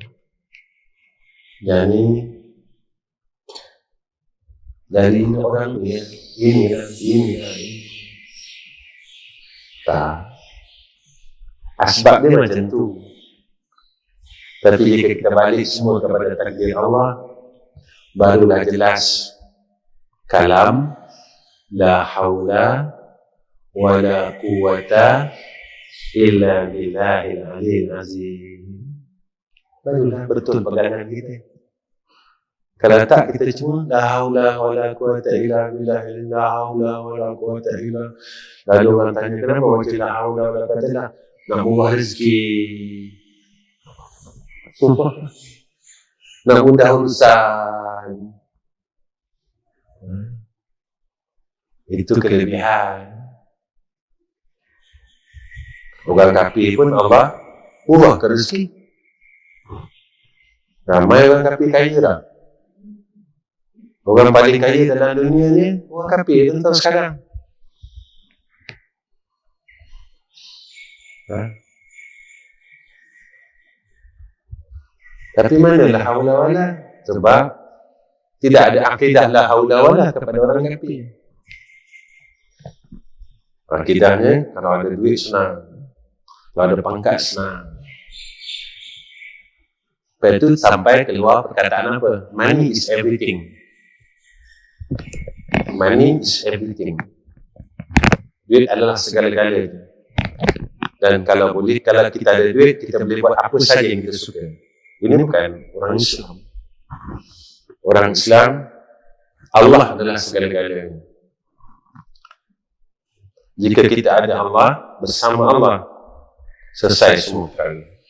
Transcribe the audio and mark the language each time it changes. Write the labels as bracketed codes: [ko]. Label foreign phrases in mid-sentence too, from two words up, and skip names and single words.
[ms] Jadi dari orang ini. Tak. Asbab dia macam tu. Tapi jika kita balik semua kepada takdir Allah, barulah jelas kalam [ar] لا حول ولا قوة إلا بالله العلي العظيم. [ms] Barulah betul pegangan kita. Kalau tak kita cuma [ar] لا حول ولا قوة إلا بالله لا حول ولا قوة إلا [ms] billahil la haula wa la quwwata illa. Lalu orang tanya kenapa baca [ar] لا حول ولا قوة إلا? [ms] Nak buah rezeki, nak mudah urusan. Itu kelebihan. Orang kafir pun Allah murahkan rezeki. Ramai orang kafir kaya tak? Orang paling kaya dalam dunia ni orang kafir tentang sekarang. Tapi mana [ar] لا حول ولا? [ms] Sebab tidak ada akidah [ar] لا حول ولا [ms] kepada orang kafir. Akidahnya kalau ada duit senang, kalau ada pangkat senang. Lepas itu sampai keluar perkataan apa? [en] Money is everything. Money is everything. [ms] Duit adalah segala-galanya. Dan kalau boleh, kalau kita ada duit, kita boleh buat apa saja yang kita suka. Ini bukan orang Islam. Orang Islam, Allah adalah segala-galanya. Jika kita ada Allah, bersama Allah, selesai semua perkara.